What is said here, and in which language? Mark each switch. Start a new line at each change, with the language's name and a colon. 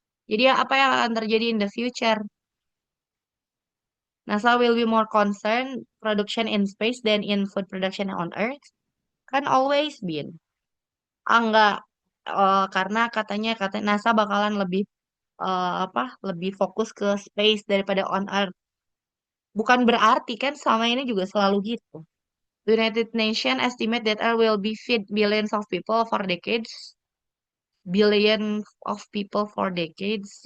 Indonesian: Jadi apa yang akan terjadi
English: in the future? NASA will be more concerned production in space than in food production on Earth.
Indonesian: Kan
English: always been.
Indonesian: Enggak. Karena kata NASA bakalan lebih lebih fokus ke space daripada
English: on Earth.
Indonesian: Bukan berarti kan selama ini juga selalu gitu.
English: The United Nations estimate that Earth will be feed billions of people for decades. Billion of people for decades.